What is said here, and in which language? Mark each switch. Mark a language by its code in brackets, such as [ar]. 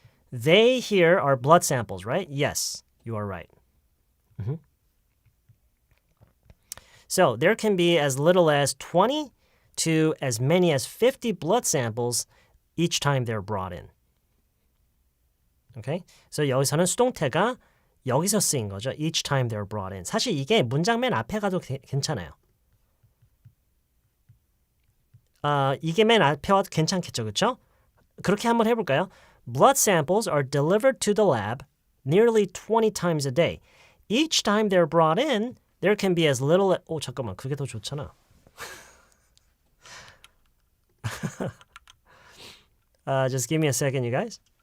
[en] They here are blood samples, right? Yes, you are right. So there can be as little as 20 to as many as 50 blood samples each time they're brought in. Okay? [ko] So 여기서는 수동태가 여기서 쓰인 거죠. [en] Each time they're brought in. [ko] 사실 이게 문장 맨 앞에 가도 괜찮아요. 이게 맨 앞에 와도 괜찮겠죠, 그렇죠? 그렇게 한번 해볼까요? [en] Blood samples are delivered to the lab nearly 20 times a day. Each time they're brought in, there can be as little... [ko] 잠깐만, 그게 더 좋잖아. [en] Just give me a second, you guys.